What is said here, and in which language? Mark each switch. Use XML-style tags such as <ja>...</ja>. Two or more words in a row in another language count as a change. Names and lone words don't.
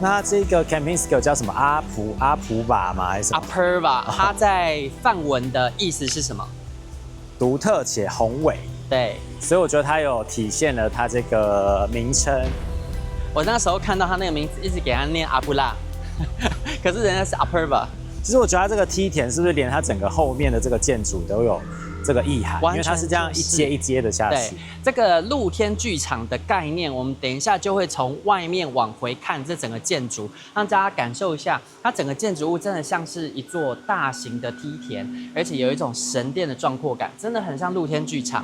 <zh>那這個 Kempinski 叫什麼？阿普瓦嗎？還是什麼 Apurva？它在梵文的意思是什麼？獨特且宏偉。對，所以我覺得它有體現了它這個名稱。我那時候看到它那個名字，一直給它念阿布拉，可是人家是 Apurva。其實我覺得它這個梯田是不是連它整個後面的這個建築都有這個意涵？因為它是這樣一階一階的下去。對，這個露天劇場的概念，我們等一下就會從外面往回看這整個建築，讓大家感受一下，它整個建築物真的像是一座大型的梯田，而且有一種神殿的壯闊感，真的很像露天劇場。</zh>